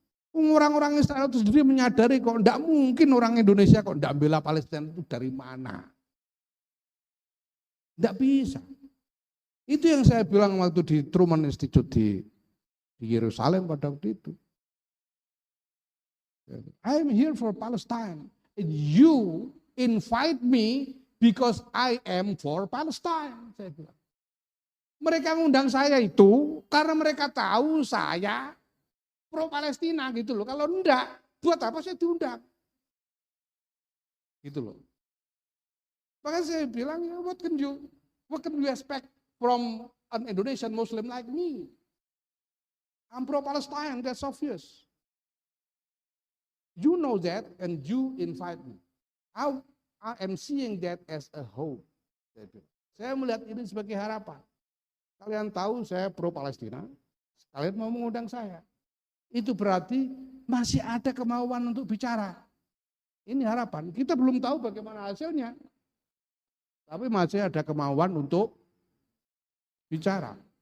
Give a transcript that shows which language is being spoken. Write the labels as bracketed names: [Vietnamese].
[Indonesian] Orang-orang Israel itu sendiri menyadari kok tidak mungkin orang Indonesia kok tidak bela Palestina itu dari mana. Tidak bisa. Itu yang saya bilang waktu di Truman Institute di Yerusalem pada waktu itu. [English] I'm here for Palestine. You invite me because I am for Palestine. [Indonesian] Saya bilang. Mereka ngundang saya itu karena mereka tahu saya pro Palestina gitu loh. Kalau enggak, buat apa saya diundang? Gitu loh. Maka saya bilang, [English] what can you expect from an Indonesian Muslim like me? I'm pro Palestine, that's obvious. You know that and you invite me. I am seeing that as a hope. [Indonesian] Saya melihat ini sebagai harapan. Kalian tahu saya pro Palestina, kalian mau mengundang saya. Itu berarti masih ada kemauan untuk bicara. Ini harapan. Kita belum tahu bagaimana hasilnya. Tapi masih ada kemauan untuk bicara.